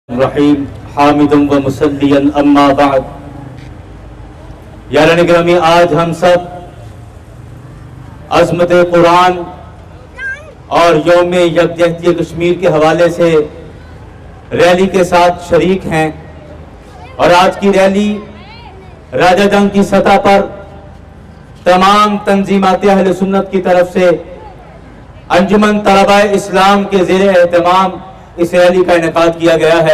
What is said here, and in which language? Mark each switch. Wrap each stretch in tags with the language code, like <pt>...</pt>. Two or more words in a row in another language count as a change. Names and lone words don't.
<ar>رحیم حامدم و مسلیاً اما بعد.</ar> <ur>یاران گرامی، آج ہم سب عظمت قرآن اور یوم یکجہتی کشمیر کے حوالے سے ریلی کے ساتھ شریک ہیں، اور آج کی ریلی راجہ جنگ کی سطح پر تمام تنظیمات اہل سنت کی طرف سے انجمن طلباء اسلام کے زیر اہتمام اس ریلی کا انعقاد کیا گیا ہے۔</ur>